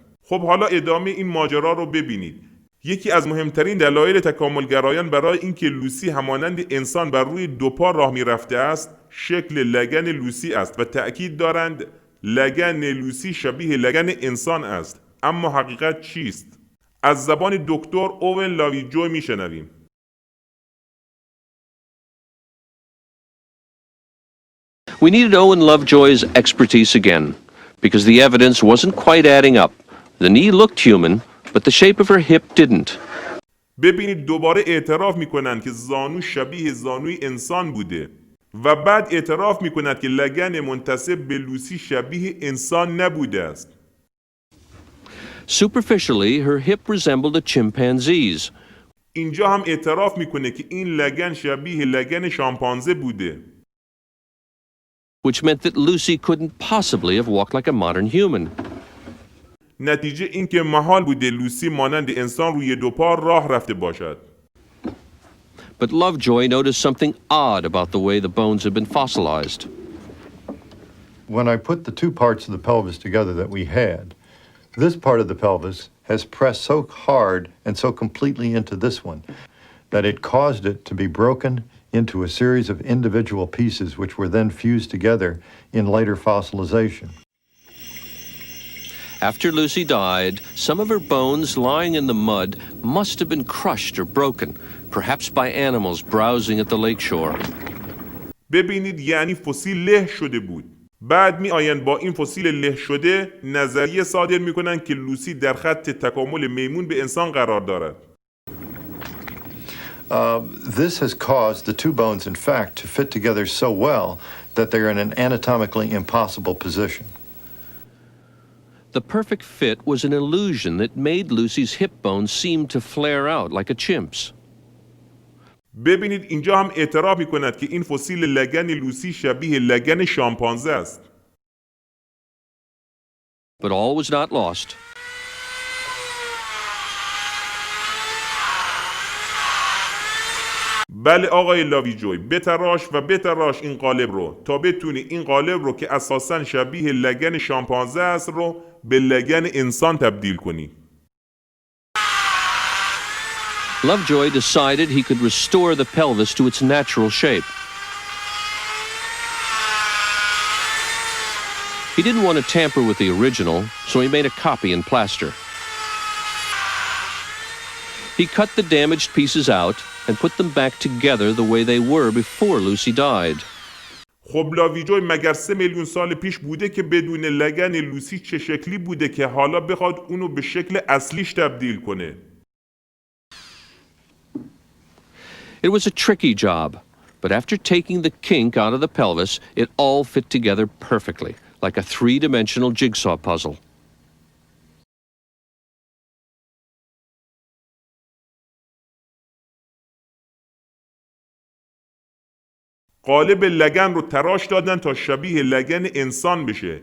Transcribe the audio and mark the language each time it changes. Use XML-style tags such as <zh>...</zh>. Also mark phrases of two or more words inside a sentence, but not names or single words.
<fa>خب حالا ادامه این ماجرا رو ببینید. یکی از مهمترین دلایل تکاملگرایان برای اینکه لوسی همانند انسان بر روی 2 پا راه می‌رفته است، شکل لگن لوسی است و تأکید دارند لگن لوسی شبیه لگن انسان است. اما حقیقت چیست؟ از زبان دکتر اوون لاویجوی میشنویم.</fa> <en>We needed Owen Lovejoy's expertise again, because the evidence wasn't quite adding up. The knee looked human, but the shape of her hip didn't.</en> <fa>ببینید دوباره اعتراف میکنند که زانو شبیه زانوی انسان بوده و بعد اعتراف میکند که لگن منتسب به لوسی شبیه انسان نبوده است.</fa> <en>Superficially, her hip resembled a chimpanzee's.</en> <fa>اینجا هم اعتراف میکنه که این لگن شبیه لگن شامپانزه بوده.</fa> <en>Which meant that Lucy couldn't possibly have walked like a modern human.</en> <fa>نتیجه این که محال بوده لوسی مانند انسان روی 2 پا راه رفته باشد.</fa> <en>But Lovejoy noticed something odd about the way the bones had been fossilized. When I put the 2 parts of the pelvis together that we had, this part of the pelvis has pressed so hard and so completely into this one that it caused it to be broken into a series of individual pieces which were then fused together in later fossilization. After Lucy died, some of her bones lying in the mud must have been crushed or broken, perhaps by animals browsing at the lakeshore.</en> <fa>ببینید یعنی فسیل له شده بود. بعد می آیند با این فسیل له شده نظریه صادر می کنند که لوسی در خط تکامل میمون به انسان قرار دارد.</fa> <en>This has caused the 2 bones, in fact, to fit together so well that they're in an anatomically impossible position. The perfect fit was an illusion that made Lucy's hip bones seem to flare out like a chimp's.</en> <fa>ببینید اینجا هم اعتراف می کند که این فسیل لگن لوسی شبیه لگن شامپانزه است.</fa> <en>But all was not lost.</en> <fa>بله آقای لاویجوی، بتراش این قالب رو تا بتونی این قالب رو که اساساً شبیه لگن شامپانزه است رو به لگن انسان تبدیل کنی.</fa> <en>Lovejoy decided he could restore the pelvis to its natural shape. He didn't want to tamper with the original, so he made a copy in plaster. He cut the damaged pieces out and put them back together the way they were before Lucy died.</en> <fa>خب لاویجوی مگر 3 میلیون سال پیش بوده که بدون لگن لوسی چه شکلی بوده که حالا بخواد اونو به شکل اصلیش تبدیل کنه؟</fa> <en>It was a tricky job, but after taking the kink out of the pelvis, it all fit together perfectly, like a 3-dimensional jigsaw puzzle.</en> <fa>قالب لگن رو تراش دادن تا شبیه لگن انسان بشه.</fa>